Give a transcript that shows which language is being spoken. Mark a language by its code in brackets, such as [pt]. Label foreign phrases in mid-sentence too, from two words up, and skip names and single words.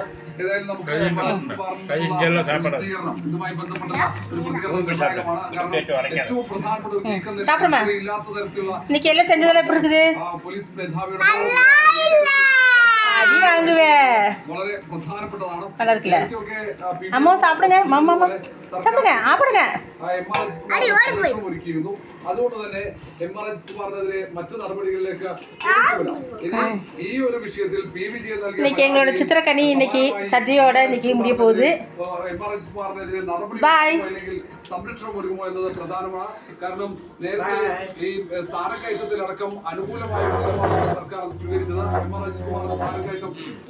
[ta] சாப்பிடுமா? இன்னைக்கு எல்லாம் செஞ்சதெல்லாம் எப்படி இருக்குது? அடி வாங்குவேன். நல்லா இருக்குல்ல? அம்மா சாப்பிடுங்க. சாப்பிடுங்க, சாப்பிடுங்க. [ml] അതുകൊണ്ട് തന്നെ എംആർഎച്ച് പറഞ്ഞതിലെ മറ്റു നടപടികളിലേക്ക് ഈ ഒരു വിഷയത്തിൽ [ta] இன்னைக்கு எங்களோட சித்திரக்கனி இன்னைக்கு சத்யோட இன்னைக்கு முடிய போகுது. [ml] എംആർഎച്ച് പറഞ്ഞതിലെ നടപടി അല്ലെങ്കിൽ സംരക്ഷണം ഒരുക്കുമോ എന്നത് പ്രധാനമാണ്. കാരണം നേരത്തെ ഈ സ്ഥാനക്കയറ്റത്തിലടക്കം അനുകൂലമായ സർക്കാർ സ്വീകരിച്ചത് എംആർഎച്ച് സ്ഥാനക്കയറ്റം